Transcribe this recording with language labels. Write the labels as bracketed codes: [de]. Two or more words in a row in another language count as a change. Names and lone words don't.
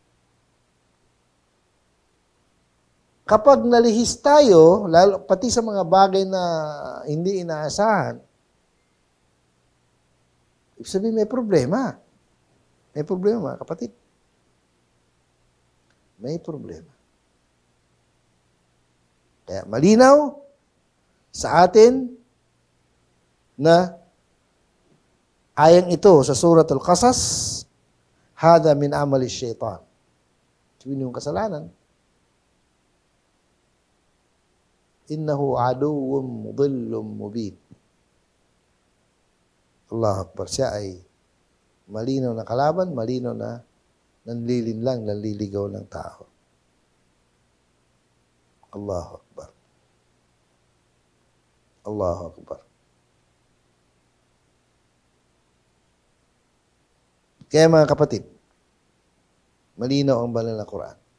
[tl] Kapag nalihis tayo, lalo, pati sa mga bagay na hindi inaasahan, ibig sabihin may problema. May problema mga kapatid. May problema. Kaya malinaw sa atin na ayang ito sa Suratul Qasas, [ar] هذا من عمل الشيطان. [tl] Sabihin yung kasalanan. [ar] إنه عدو مضل مبين. الله أكبر. [tl] Siya ay malinaw na kalaban, malinaw na nanlilinlang, nanliligaw ng tao. [ar] الله أكبر. الله أكبر. [tl] Kaya mga kapatid, malinaw ang banal na Quran.